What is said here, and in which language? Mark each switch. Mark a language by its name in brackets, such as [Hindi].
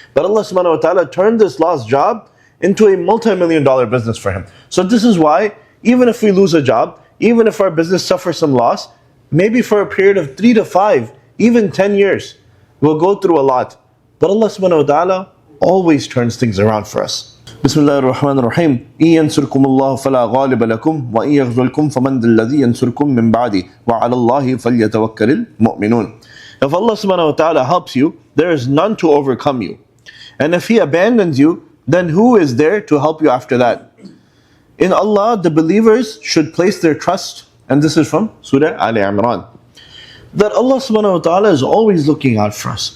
[English] But Allah subhanahu wa ta'ala turned this lost job into a multi-million-dollar business for him. So this is why, even if we lose a job, even if our business suffers some loss, maybe for a period of 3 to 5, even 10 years, we'll go through a lot. But Allah subhanahu wa ta'ala always turns things around for us. [Arabic] بسم الله الرحمن الرحيم إن ينصركم الله فلا غالب لكم وإن يخذلكم فمن ذا الذي ينصركم من بعده وعلى الله فليتوكل المؤمنون. [English] If Allah subhanahu wa ta'ala helps you, there is none to overcome you. And if He abandons you, then who is there to help you after that? In Allah, the believers should place their trust, and this is from Surah Ali Imran, that Allah subhanahu wa ta'ala is always looking out for us.